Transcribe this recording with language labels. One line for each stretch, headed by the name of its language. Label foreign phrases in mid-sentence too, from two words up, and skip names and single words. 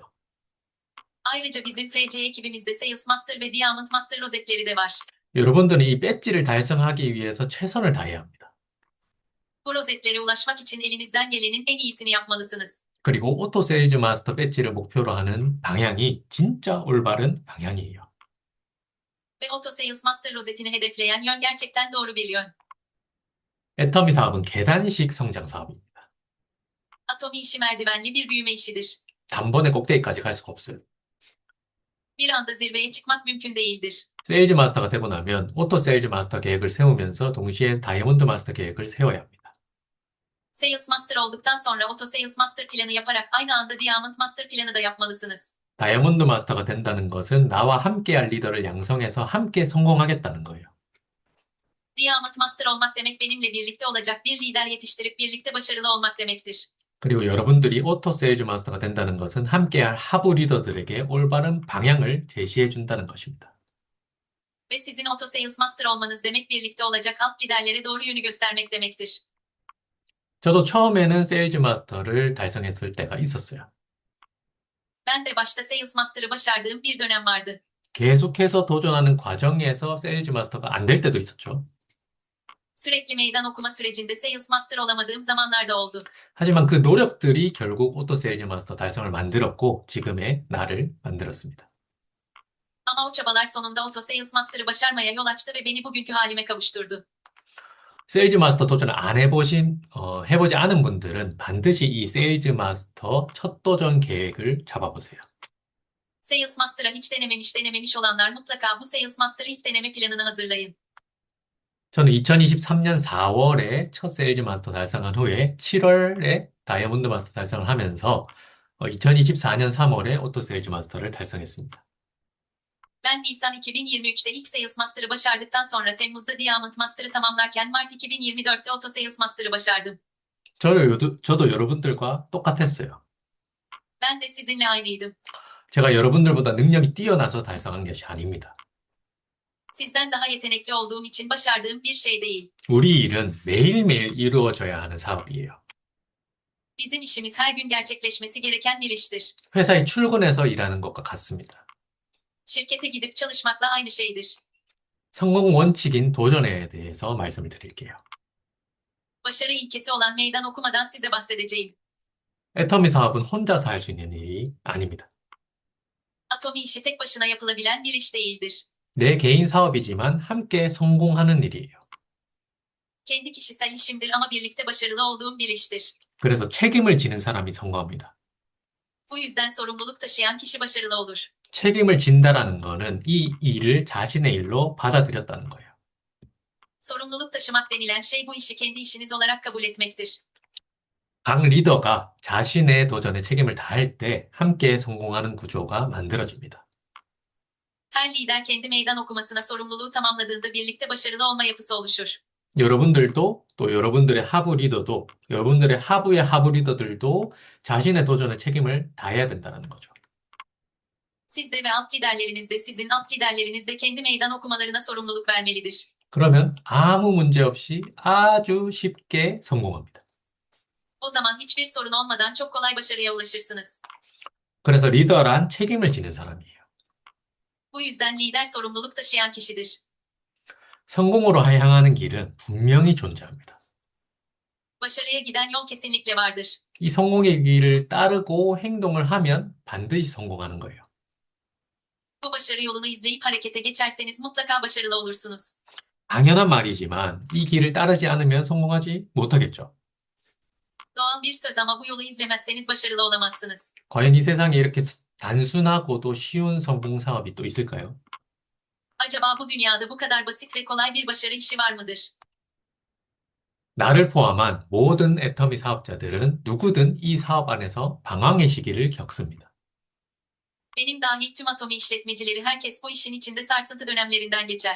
Turkish: Ayrıca bizim FC ekibimizde Sales Master ve Diamond Master rozetleri de var.
Korean: 여러분들은 이 배지를 달성하기 위해서 최선을 다해야 합니다.
Turkish: Bu rozetlere ulaşmak için elinizden gelenin en iyisini yapmalısınız.
Korean: 그리고 오토 세일즈 마스터 배지를 목표로 하는 방향이 진짜 올바른 방향이에요.
Turkish: Ve Auto Sales Master rozetini hedefleyen yön gerçekten doğru bir yön.
Korean: 애터미 사업은 계단식 성장 사업입니다.
Turkish: Atomi işi merdivenli bir büyüme işidir.
Korean: 단번에 꼭대기까지 갈 수가 없어요.
Turkish: Bir anda zirveye çıkmak mümkün değildir.
Korean: 세일즈 마스터가 되고 나면 오토 세일즈 마스터 계획을 세우면서 동시에 다이아몬드 마스터 계획을 세워야 합니다.
Turkish: Sales Master olduktan sonra Auto Sales Master planı yaparak aynı anda Diamond Master planı da yapmalısınız.
Korean: 다이아몬드 마스터가 된다는 것은 나와 함께할 리더를 양성해서 함께 성공하겠다는 거예요.
Turkish: Diamond Master olmak demek benimle birlikte olacak bir lider yetiştirip birlikte başarılı olmak demektir.
Korean: 그리고 여러분들이 오토 세일즈 마스터가 된다는 것은 함께할 하부 리더들에게 올바른 방향을 제시해 준다는 것입니다.
Turkish: Ve sizin Auto Sales Master olmanız demek birlikte olacak alt liderlere doğru yönü göstermek demektir.
Korean: 저도 처음에는 세일즈 마스터를 달성했을 때가 있었어요.
Turkish: Ben de başta Sales Master'ı başardığım bir dönem vardı.
Korean: 계속해서 도전하는 과정에서 세일즈 마스터가 안 될 때도 있었죠.
Turkish: Sürekli meydan okuma sürecinde Sales Master olamadığım zamanlar da oldu.
Korean: 하지만 그 노력들이 결국 오토 세일즈 마스터 달성을 만들었고 지금의 나를 만들었습니다.
Turkish: Ama o çabalar sonunda Auto Sales Master'ı başarmaya yol açtı ve beni bugünkü halime kavuşturdu.
Korean: 세일즈 마스터 도전을 안 해보지 않은 분들은 반드시 이 세일즈 마스터 첫 도전 계획을 잡아보세요.
Turkish: Sales Master'a hiç denememiş olanlar mutlaka bu Sales Master ilk deneme planını hazırlayın.
Korean: 저는 2023년 4월에 첫 세일즈 마스터 달성한 후에 7월에 다이아몬드 마스터 달성을 하면서 2024년 3월에 오토 세일즈 마스터를 달성했습니다.
Turkish: Ben Nisan 2023'te ilk Sales Master'ı başardıktan sonra Temmuz'da Diamond Master'ı tamamlarken Mart 2024'te Auto Sales Master'ı başardım.
Korean: 저도 여러분들과 똑같았어요.
Turkish: Ben de sizinle aynıydım.
Korean: 제가 여러분들보다 능력이 뛰어나서 달성한 것이 아닙니다.
Turkish: Sizden daha yetenekli olduğum için başardığım bir şey değil.
Korean: 우리 일은 매일매일 이루어져야 하는 사업이에요.
Turkish: Bizim işimiz her gün gerçekleşmesi gereken bir iştir.
Korean: 회사에 출근해서 일하는 것과 같습니다.
Turkish: Şirkete gidip çalışmakla aynı şeydir.
Korean: 성공 원칙인 도전에 대해서 말씀을 드릴게요.
Turkish: Başarı ilkesi olan meydan okumadan size bahsedeceğim.
Korean: 애터미 사업은 혼자서 할 수 있는 일이 아닙니다.
Turkish: Atomi işi tek başına yapılabilen bir iş değildir.
Korean: 내 개인 사업이지만 함께 성공하는 일이에요.
Turkish: Kendi kişisel işimdir ama birlikte başarılı olduğum bir iştir.
Korean: 그래서 책임을 지는 사람이 성공합니다.
Turkish: Bu yüzden sorumluluk taşıyan kişi başarılı olur.
Korean: 책임을 진다라는 거는 이 일을 자신의 일로 받아들였다는 거예요.
Turkish: Sorumluluk taşımak denilen şey bu işi kendi işiniz olarak kabul etmektir.
Korean: 각 리더가 자신의 도전에 책임을 다할 때 함께 성공하는 구조가 만들어집니다.
Turkish: Her lider kendi meydan okumasına sorumluluğu tamamladığında birlikte başarılı olma yapısı oluşur.
Korean: 여러분들도 또 여러분들의 하부 리더도 여러분들의 하부의 하부 리더들도 자신의 도전에 책임을 다해야 된다는 거죠.
Turkish: Siz de ve alt liderleriniz de sizin alt liderleriniz de kendi meydan okumalarına sorumluluk vermelidir.
Korean: 그러면 아무 문제 없이 아주 쉽게 성공합니다.
Turkish: O zaman hiçbir sorun olmadan çok kolay başarıya ulaşırsınız.
Korean: 그래서 리더란 책임을 지는 사람이에요.
Turkish: Bu yüzden lider sorumluluk taşıyan kişidir.
Korean: 성공으로 향하는 길은 분명히 존재합니다.
Turkish: Başarıya giden yol kesinlikle vardır.
Korean: 이 성공의 길을 따르고 행동을 하면 반드시 성공하는 거예요.
Turkish: Bu başarı yolunu izleyip harekete geçerseniz mutlaka başarılı olursunuz.
Korean: 당연한 말이지만 이 길을 따르지 않으면 성공하지 못하겠죠.
Turkish: Doğal bir söz ama bu yolu izlemezseniz başarılı olamazsınız.
Korean: 과연 이 세상에 이렇게 단순하고도 쉬운 성공 사업이 또 있을까요?
Turkish: Acaba bu dünyada bu kadar basit ve kolay bir başarı işi var mıdır?
Korean: 나를 포함한 모든 애터미 사업자들은 누구든 이 사업 안에서 방황의 시기를 겪습니다.
Turkish: Benim dahil tüm atomi işletmecileri herkes bu işin içinde sarsıntı dönemlerinden geçer.